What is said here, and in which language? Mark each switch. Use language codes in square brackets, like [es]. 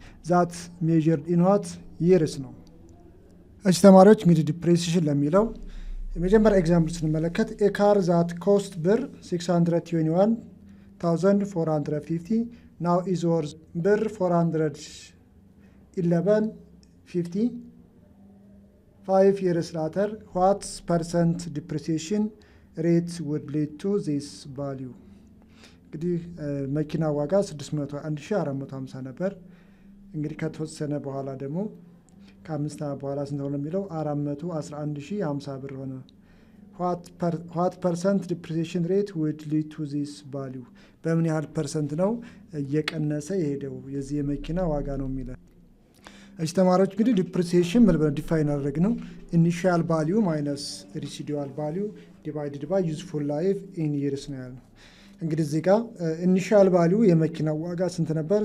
[en] ዛት ሜዥርድ ኢን ዋት ይርስ ነው። [am] እሺ ተማሪዎች እንግዲህ ዲፕሪሲዬሽን ለሚለው የመጀመሪያ ኤግዛምፕል ስንመለከት [en] ኤ ካር ዛት ኮስት ብር 621,450 ናው ኢዝ ወርዝ ብር 411.50 5 years later what percent depreciation rate would lead to this value? [am] እንግዲህ መኪና ዋጋ 601,450 ነበር። እንግዲህ ከተወሰነ በኋላ ደግሞ ከ5 ዓመት በኋላ ስንት ሆነ የሚለው 411,050 ብር ሆነ። [en] what percent depreciation rate would lead to this value? [am] በምን ያህል ፐርሰንት ነው እየቀነሰ የሄደው የዚህ የመኪና ዋጋ ነው የሚለው። እሺ ተማሪዎች እንግዲህ ዲፕሪሲዬሽን ምን ብለን ዲፋይን አደረግ ነው [en] ኢኒሺያል ቫልዩ ማይነስ ሪሲዱዋል ቫልዩ ዲቫይድድ ባይ ዩዝፉል ላይፍ ኢን ይርስ [am] ነው ያለው። እንግዲህ እዚህ ጋር ኢኒሺያል ቫልዩ የመኪናው ዋጋ ስንት ነበር?